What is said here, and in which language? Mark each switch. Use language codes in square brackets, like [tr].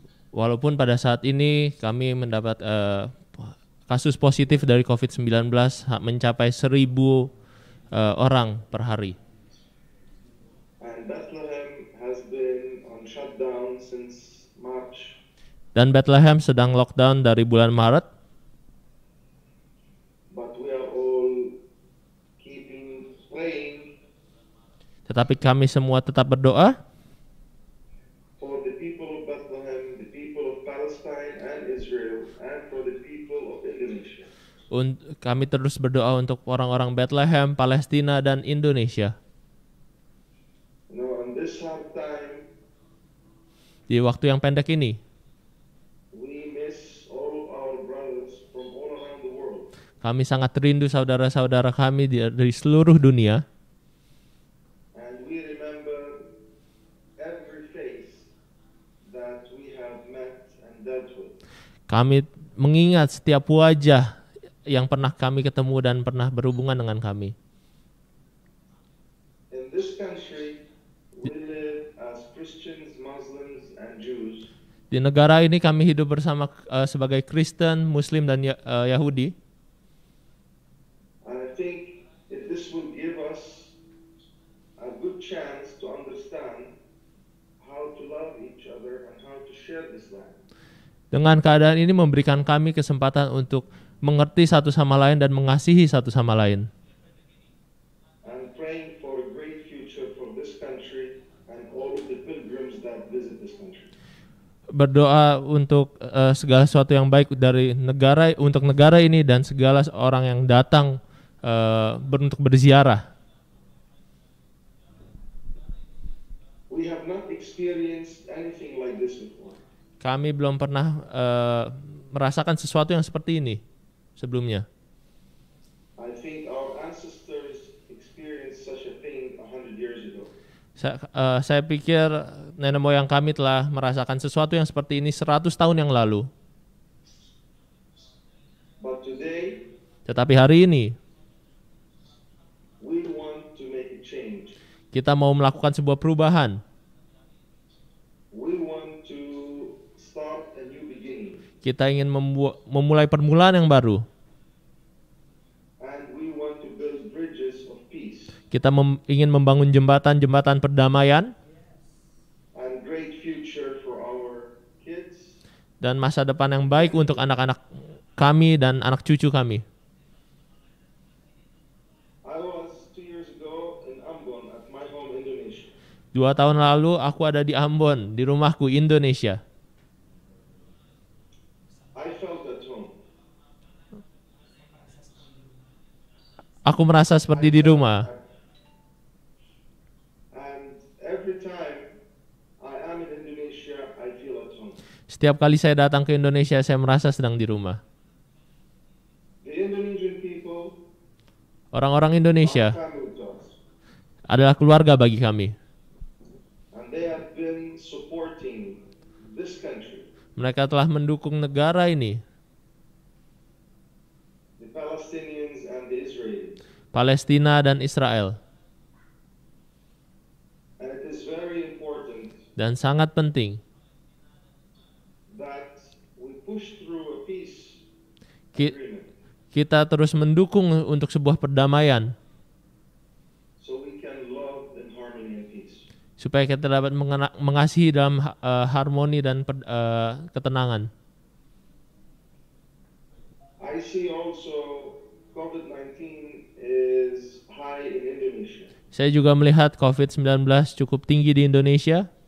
[id] Walaupun pada saat ini kami mendapat kasus positif dari COVID-19 mencapai 1.000 orang per hari. [en] And Bethlehem has been on shutdown since March. [id] Dan Bethlehem sedang lockdown dari bulan Maret. [en] But we are all keeping praying [id] Tetapi kami semua tetap berdoa [en] for the people of Bethlehem, the people of Palestine and Israel, and for the people of Indonesia. [id] Kami terus berdoa untuk orang-orang Bethlehem, Palestina, dan Indonesia. [en] You know, in this hard time, [id] Di waktu yang pendek ini, [en] we miss all of our brothers from all around the world. [id] kami sangat rindu saudara-saudara kami dari seluruh dunia. [en] And we remember every face that we have met and dealt with. [id] Kami mengingat setiap wajah yang pernah kami ketemu dan pernah berhubungan dengan kami. [en] In this country, we live as Christians, Muslims, and Jews. [id] Di negara ini kami hidup bersama sebagai Kristen, Muslim, dan Yahudi. [en] And I think if this will give us a good chance to understand how to love each other and how to share this land. [id] Dengan keadaan ini memberikan kami kesempatan untuk mengerti satu sama lain dan mengasihi satu sama lain. [en] I'm praying for a great future for this country and all of the pilgrims that visit this country. [id] Berdoa untuk segala sesuatu yang baik dari negara, untuk negara ini dan segala orang yang datang untuk berziarah. [en] We have not experienced anything like this before. [id] Kami belum pernah merasakan sesuatu yang seperti ini sebelumnya. [en] I think our ancestors experienced such a thing 100 years ago. [id] Saya pikir nenek moyang kami telah merasakan sesuatu yang seperti ini 100 tahun yang lalu. [en] But today, [id] Tetapi hari ini [en] we want to make a change. [id] kita mau melakukan sebuah perubahan. [en] We want to start a new beginning. [id] Kita ingin memulai permulaan yang baru. [en] And we want to build bridges of peace [id] Kita ingin membangun jembatan-jembatan perdamaian [en] and great future for our kids. [id] dan masa depan yang baik untuk anak-anak kami dan anak cucu kami. [en] I was 2 years ago in Ambon at my home, Indonesia. [id] 2 tahun lalu aku ada di Ambon, di rumahku, Indonesia. [en] I felt at home. [id] Aku merasa seperti di rumah. [en] And every time I am in Indonesia, I feel at home. [id] Setiap kali saya datang ke Indonesia, saya merasa sedang di rumah. [en] The Indonesian people [id] Orang-orang Indonesia [en] are family to us. [id] adalah keluarga bagi kami. [en] And they have been supporting this country, [id] Mereka telah mendukung negara ini, [en] the Palestinians and the Israelis. [id] Palestina dan Israel. [en] And it is very important [id] Dan sangat penting [en] that we push through a peace [id] Ki- [en] agreement [id] kita terus mendukung untuk sebuah perdamaian [en] so we can love in harmony and peace. [id] supaya kita dapat mengasihi dalam harmoni dan ketenangan. [en] I see also COVID-19 is high in Indonesia. [id] Saya juga melihat COVID-19 cukup tinggi di Indonesia.